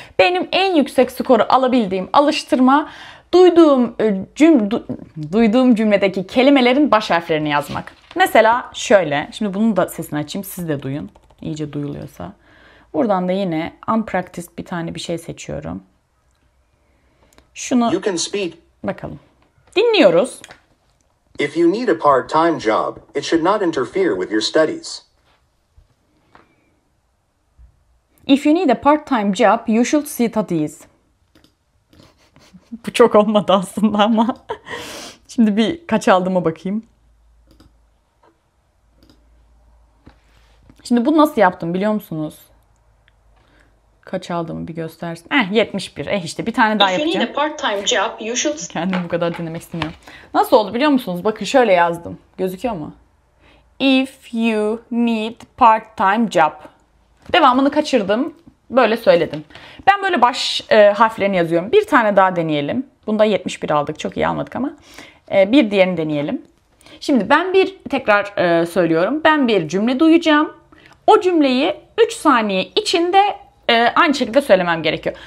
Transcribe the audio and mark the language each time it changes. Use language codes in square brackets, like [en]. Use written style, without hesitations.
[tr] Benim en yüksek skoru alabildiğim alıştırma duyduğum cümledeki kelimelerin baş harflerini yazmak. Mesela şöyle. Şimdi bunun da sesini açayım. Siz de duyun. İyice duyuluyorsa. Buradan da yine unpracticed bir tane bir şey seçiyorum. Şunu bakalım. Dinliyoruz. [en] If you need a part-time job, it should not interfere with your studies. If you need a part-time job, you should studies. [tr] Bu çok olmadı aslında ama. Şimdi bir kaç aldığıma bakayım. Şimdi bunu nasıl yaptım biliyor musunuz? Kaç aldığımı bir göstersin. 71. İşte bir tane daha yapacağım. [en] If you need a part-time job, you should... [tr] Kendimi bu kadar dinlemek istemiyorum. Nasıl oldu biliyor musunuz? Bakın şöyle yazdım. Gözüküyor mu? [en] If you need part-time job. [tr] Devamını kaçırdım. Böyle söyledim. Ben böyle baş harflerini yazıyorum. Bir tane daha deneyelim. Bunda 71 aldık. Çok iyi almadık ama. Bir diğerini deneyelim. Şimdi ben tekrar söylüyorum. Ben bir cümle duyacağım. O cümleyi 3 saniye içinde aynı şekilde söylemem gerekiyor.